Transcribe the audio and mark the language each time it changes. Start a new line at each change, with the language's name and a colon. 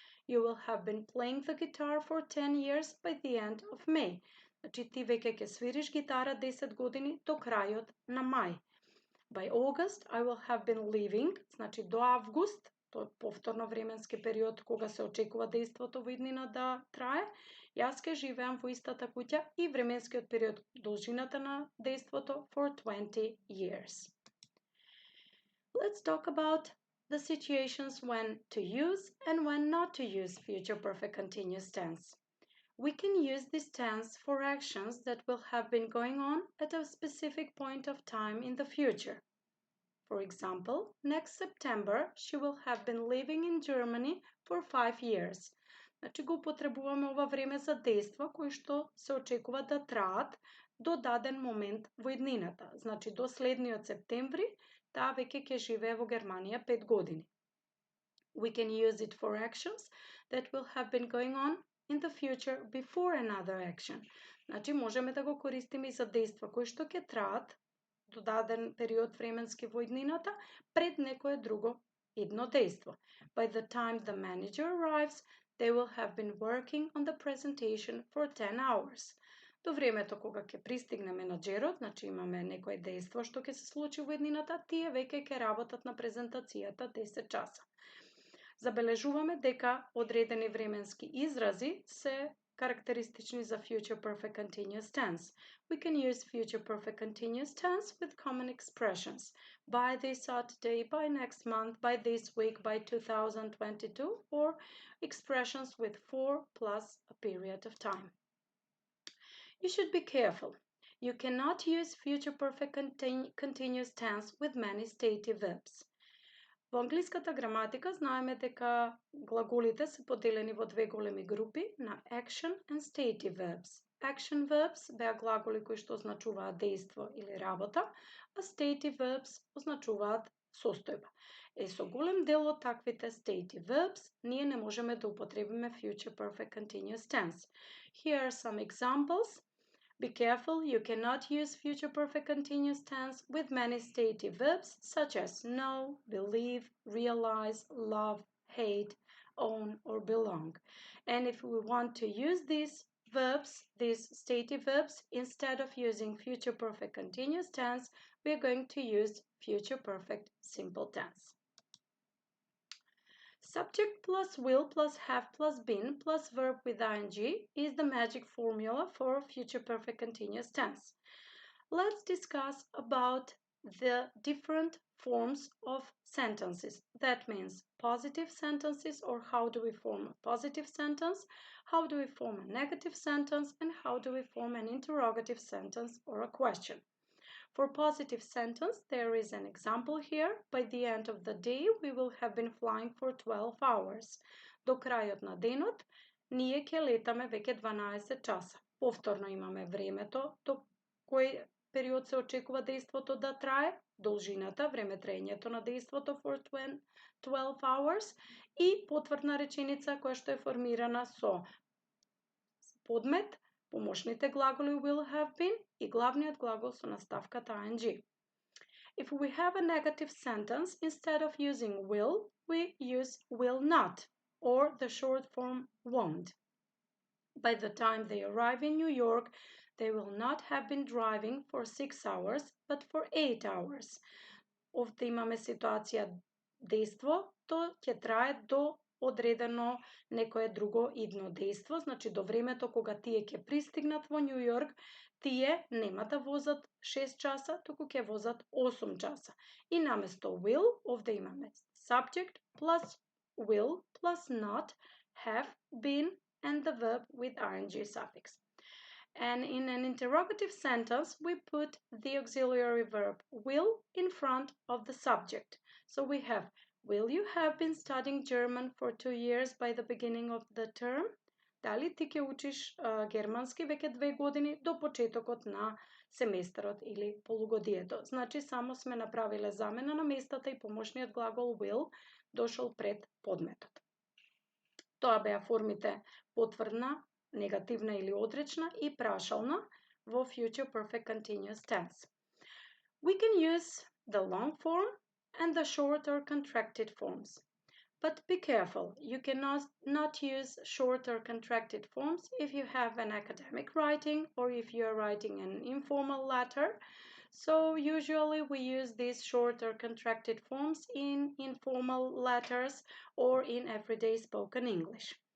English: You will have been playing the guitar for 10 years by the end of May.
Macedonian: Значи ти веќе ќе свириш гитара 10 години до крајот на мај.
English: By August I will have been leaving,
Macedonian: значи до август, тоа е повторно временски период кога се очекува дејството во иднина да трае. Јас ќе живеам во истата куќа и временскиот период, должината на дејството
English: for 20 years. Let's talk about the situations when to use and when not to use future perfect continuous tense. We can use this tense for actions that will have been going on at a specific point of time in the future. For example, next September she will have been living in Germany for 5 years.
Macedonian: Значи го употребуваме ова време за дејства кои што се очекува да траат до даден момент во иднината. Значи до следниот септември таа веќе ќе живее во Германија 5 години.
English: We can use it for actions that will have been going on in the future before another action.
Macedonian: Значи можеме да го користиме и за дејства кои што ќе траат до даден период временски во иднината пред некое друго идно дејство.
English: By the time the manager arrives, they will have been working on the presentation for 10 hours.
Macedonian: До времето кога ќе пристигне менаџерот, значи имаме некое дејство што ќе се случи во иднината, тие веќе ќе работат на презентацијата 10 часа. Забележуваме дека одредени временски изрази се карактеристични за future perfect continuous tense.
English: We can use future perfect continuous tense with common expressions. By this Saturday, by next month, by this week, by 2022, or expressions with for plus a period of time. You should be careful. You cannot use future perfect continuous tense with many stative verbs.
Macedonian: Во англиската граматика знаеме дека глаголите се поделени во две големи групи на
English: action and stative verbs.
Macedonian: Action verbs беа глаголи кои што означуваат дејство или работа, а stative verbs означуваат состојба. Со голем дел од таквите stative verbs ние не можеме да употребиме future perfect continuous tense.
English: Here are some examples. Be careful, you cannot use future perfect continuous tense with many stative verbs such as know, believe, realize, love, hate, own, or belong. And if we want to use these verbs, these stative verbs, instead of using future perfect continuous tense, we are going to use future perfect simple tense. Subject plus will plus have plus been plus verb with ing is the magic formula for future perfect continuous tense. Let's discuss about the different forms of sentences. That means positive sentences, or how do we form a positive sentence, how do we form a negative sentence, and how do we form an interrogative sentence or a question. For positive sentence, there is an example here. By the end of the day, we will have been flying for 12 hours.
Macedonian: До крајот на денот, ние ќе летаме веќе 12 часа. Повторно имаме времето, до кој период се очекува дејството да трае, должината, времетраењето на дејството
English: for 12 hours
Macedonian: и потврдна реченица која што е формирана со подмет, помошните глаголи will have been и главниот глагол со наставката ing.
English: If we have a negative sentence, instead of using will, we use will not, or the short form won't. By the time they arrive in New York, they will not have been driving for 6 hours, but for 8 hours.
Macedonian: Овде имаме ситуација дејство, то ќе трае до одредено некое друго идно дејство, значи до времето кога тие ќе пристигнат во Њу Јорк, тие нема да возат 6 часа, туку ќе возат 8 часа. И наместо
English: will,
Macedonian: овде имаме
English: subject plus will plus not, have, been, and the verb with ing suffix. And in an interrogative sentence, we put the auxiliary verb will in front of the subject. So we have, will you have been studying German for 2 years by the beginning of the term?
Macedonian: Дали ти ќе учиш германски веќе 2 години до почетокот на семестарот или полугодието? Значи, само сме направиле замена на местата и помошниот глагол will дошол пред подметот. Тоа беа формите потврдна, негативна или одречна и прашална во future perfect continuous tense.
English: We can use the long form and the short or contracted forms. But be careful, you cannot not use short or contracted forms if you have an academic writing or if you are writing an informal letter. So usually we use these short or contracted forms in informal letters or in everyday spoken English.